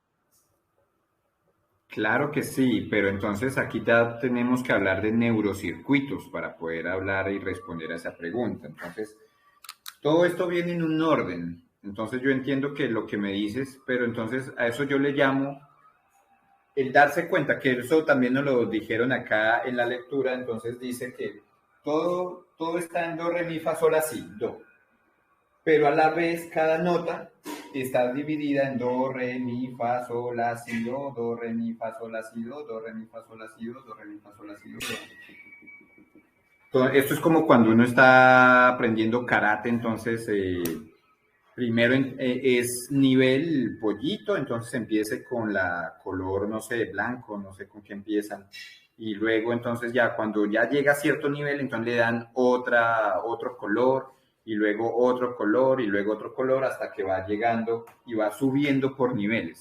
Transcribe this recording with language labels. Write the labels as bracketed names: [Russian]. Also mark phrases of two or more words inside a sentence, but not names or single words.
[Spanish] Claro que sí, pero entonces aquí ya tenemos que hablar de neurocircuitos para poder hablar y responder a esa pregunta. Entonces, todo esto viene en un orden. Entonces yo entiendo que lo que me dices, pero entonces a eso yo le llamo el darse cuenta, que eso también nos lo dijeron acá en la lectura, entonces dice que todo está en do, re, mi, fa, sol, la, si, do. Pero a la vez cada nota está dividida en do, re, mi, fa, sol, la, si, do, re, mi, fa, sol, la, si, do, re, mi, fa, sol, la, si, do, re, mi, fa, sol, la, si, do. Entonces, esto es como cuando uno está aprendiendo karate, entonces primero es nivel pollito, entonces empiece con la color, no sé, blanco, no sé con qué empiezan. Y luego entonces ya cuando ya llega a cierto nivel, entonces le dan otro color, y luego otro color, y luego otro color, hasta que va llegando y va subiendo por niveles.